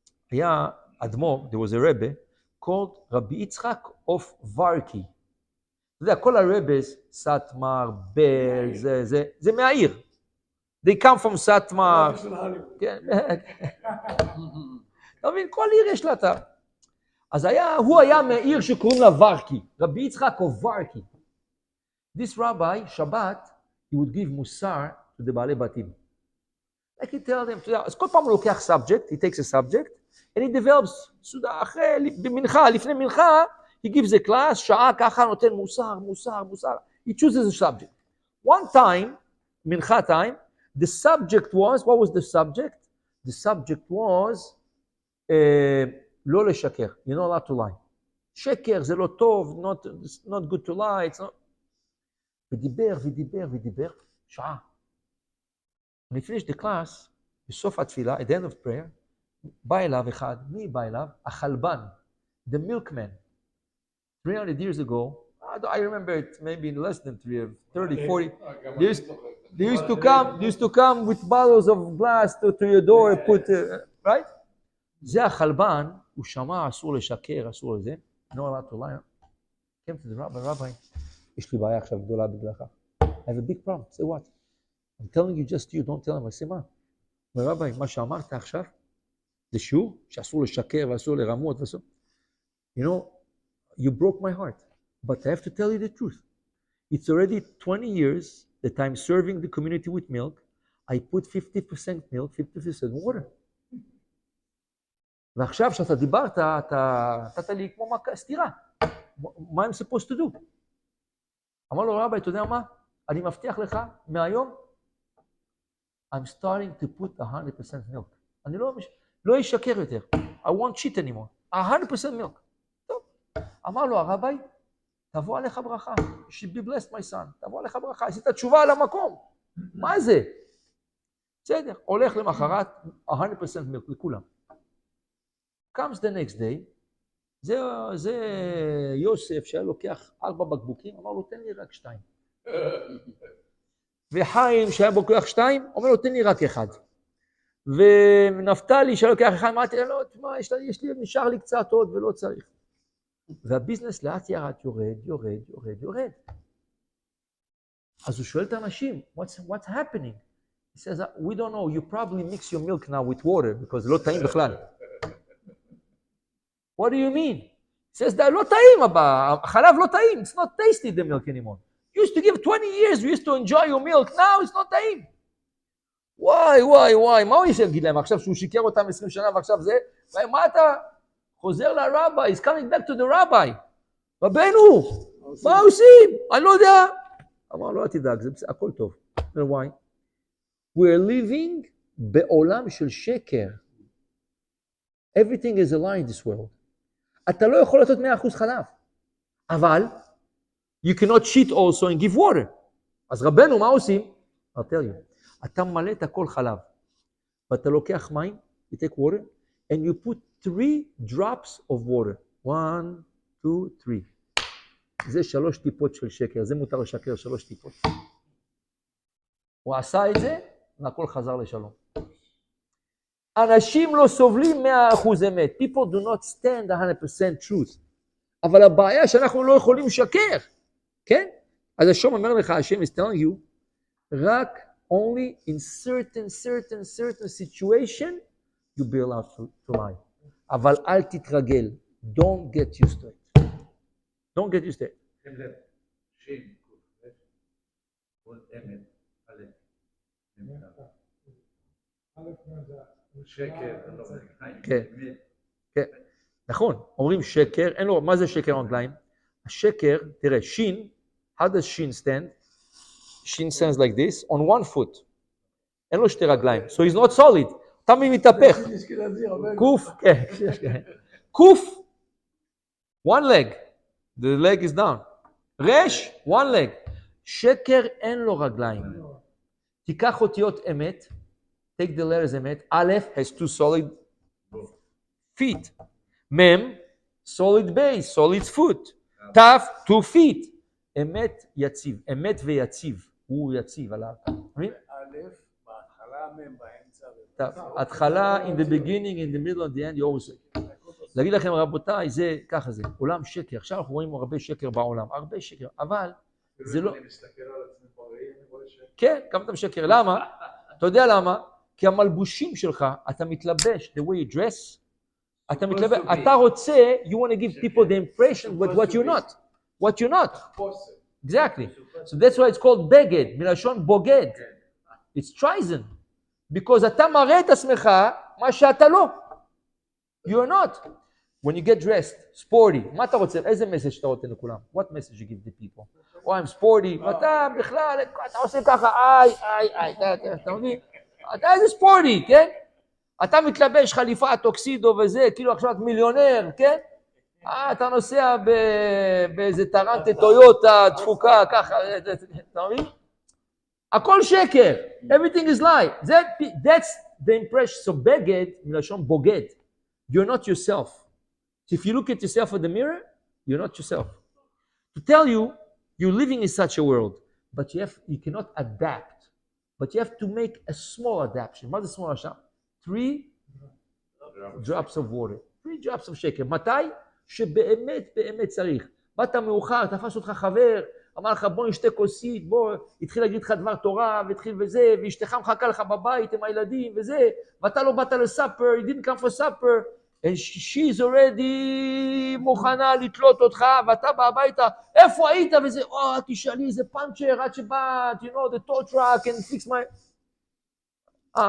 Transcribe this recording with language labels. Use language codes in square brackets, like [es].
[he] היה אדמו"ר, [en] there was a Rebbe, called רבי יצחק of Varki. [he] אתה יודע, כל הרבס, סטמר, בל, זה מהעיר. [en] They come from סטמר. [he] כן. אתה מבין, כל עיר יש לה את ה... אז הוא היה מהעיר שקוראים לה ורקי, רבי יצחק of Varki. [en] This rabbi, שבת, he would give מוסר to the בעלי בתים. Like he tell them, [he] אז כל פעם הוא לוקח [en] subject, he takes a subject, and he develops, [he] אחרי, במנחה, לפני מנחה, [en] he gives a class, [he] שעה ככה נותן מוסר. [en] He chooses a subject. One time, מנחה time, the subject was, what was the subject? The subject was, [he] לא לשקר, [en] you're not allowed to lie. [he] שקר זה לא טוב, [en] not good to lie, it's not... [he] ודיבר, שעה. [en] When he finished the class, [he] בסוף התפילה, [en] at the end of prayer, [he] בא אליו אחד, מי בא אליו? [en] החלבן, the milkman. 300 years ago, I remember it maybe less than 30, 40. They used to come with bottles of glass to your door, put, right? [he] זה החלבן, הוא שמע, אסור לשקר, אסור לזה. [en] No allowed to lie. came to the rabbi, [he] יש לי בעיה עכשיו גדולה בגללך. [en] I have a big problem. Say what? I'm telling you just you, don't tell him. I say מה? [he] רבי, מה שאמרת עכשיו, זה שיעור שאסור לשקר ואסור לרמות ואסור. [en] You know, you broke my heart, but I have to tell you the truth. It's already 20 years that I'm serving the community with milk. I put 50% milk, 50% water. [he] ועכשיו שאתה דיברת, אתה נתת לי כמו סתירה. מה [en] I'm supposed to do? [he] אמר לו, רבי, אתה יודע מה? אני מבטיח לך, מהיום, [en] I'm starting to put 100% milk. [he] אני לא אשקר יותר. [en] I won't cheat anymore. 100% milk. [he] טוב. אמר לו, הרבי, תבוא עליך ברכה. [en] You should be blessed, my son. [he] תבוא עליך ברכה. עשית תשובה על המקום. מה זה? בסדר, הולך למחרת [en] 100% milk [he] לכולם. [en] comes the next day, [he] זה יוסף שהיה לוקח 4 בקבוקים, אמר לו תן לי רק 2. וחיים שהיה לוקח 2, אומר לו תן לי רק 1. ונפתלי שהיה לוקח 1, אמרתי לו, תשמע, נשאר לי קצת עוד ולא צריך. והביזנס לאט יורד. אז הוא שואל את האנשים, [en] what's happening? He says, we don't know, you probably mix your milk now with water, because [he] זה לא טעים בכלל. [en] What do you mean? He says, [he] לא טעים, החלב לא טעים, [en] it's not tasty the milk anymore. You used to give 20 years, you used to enjoy your milk, now it's not טעים. [he] וואי, מה הוא יגיד להם? עכשיו שהוא שיקר אותם 20 שנה ועכשיו זה, מה אתה חוזר לרבי, [en] he's coming back to the rabbi. [he] רבנו, מה עושים? אני לא יודע. אמר לו, אל תדאג, זה הכל טוב. why? [en] We're living [he] בעולם של שקר. [en] Everything is a lie in this world. [he] אתה לא יכול לתת 100% חלב. [en] אבל, you cannot cheat also and give water. [he] אז רבנו, מה עושים? [en] I'll tell you. אתה מלא את הכל חלב. ואתה לוקח מים, you take water, and you put 3 drops of water. [he] 1, 2, 3. זה 3 טיפות של שקר. זה מותר לשקר 3 טיפות. הוא עשה את זה, והכל חזר לשלום. אנשים לא סובלים 100% אמת. [en] People do not stand 100% truth. [he] אבל הבעיה שאנחנו לא יכולים לשקר. כן? אז השם אומר לך, השם [en] is telling you, [he] רק [en] only in certain situation you be allowed to lie. [he] אבל אל תתרגל. [en] Don't get used to it. Don't get used to it. [he] שין, כל אמת, עליה. שקר, כן, נכון, אומרים שקר, אין לו, מה זה שקר רגליים? השקר, תראה, שין, how does שין stand? [en] שין stands like this, on one foot. [he] אין לו 2 רגליים, [en] so he's not solid. [he] תמיד מתהפך. [en] קוף, כן, קוף, one leg, the leg is down. [he] רש, [en] one leg. [he] שקר אין לו רגליים. תיקח אותיות אמת, [en] take the letters [he] אמת, א' [en] has 2 solid feet, [he] מ' [en] solid base, solid foot, [he] ת' 2 feet, אמת יציב, אמת ויציב, הוא יציב על הארץ. א', בהתחלה, מ' באמצע. [en] התחלה, in the beginning, in the middle, in the end, you always say. [he] להגיד לכם רבותיי, זה ככה זה, עולם שקר, עכשיו אנחנו רואים הרבה שקר בעולם, הרבה שקר, אבל זה לא... אני מסתכל על עצמי בראי, אני רואה שקר. כן, כמה אתה משקר, למה? אתה יודע למה? כי המלבושים שלך, אתה מתלבש, [en] the way you dress, [he] אתה מתלבש, אתה רוצה, [en] you want to give people the impression with what you're not. What you're not. Exactly. So that's why it's called [he] בגד, מלשון בוגד. [en] It's treason. [he] Because אתה מראה את עצמך, מה שאתה לא. [en] You're not. When you get dressed, sporty, [he] מה אתה רוצה? איזה message אתה רוצה לכולם? [en] What message you give the people? Oh, I'm sporty. [he] ואתה בכלל, אתה עושה ככה, אתה מבין? אתה איזה ספורטי, כן? אתה מתלבש חליפה, טוקסידו וזה, כאילו עכשיו את מיליונר, כן? אתה נוסע באיזה טרנטה טויוטה, דפוקה, ככה, אתה מבין? הכל שקר, [en] everything is lie. That's the impression. So [he] בגד, מלשון בוגד. [en] You're not yourself. So if you look at yourself in the mirror, you're not yourself. To tell you, you're living in such a world, but you cannot adapt. But you have to make a small adaptation. [he] מה זה [en] small adaptation? 3 drops of water. 3 drops of שקר. [he] מתי? שבאמת צריך. באת מאוחר, תפס אותך חבר, אמר לך בוא נשתה כוסית, בוא, התחיל להגיד לך דבר תורה, והתחיל וזה, ואשתך מחכה לך בבית עם הילדים וזה, ואתה לא באת לסאפר, [en] you didn't come for supper, [he] and she's already מוכנה לתלות אותך, ואתה בא הביתה, איפה היית וזה, תשאלי איזה פאנצ'ר, עד שבאת, [en] you know, the tow truck and fix my...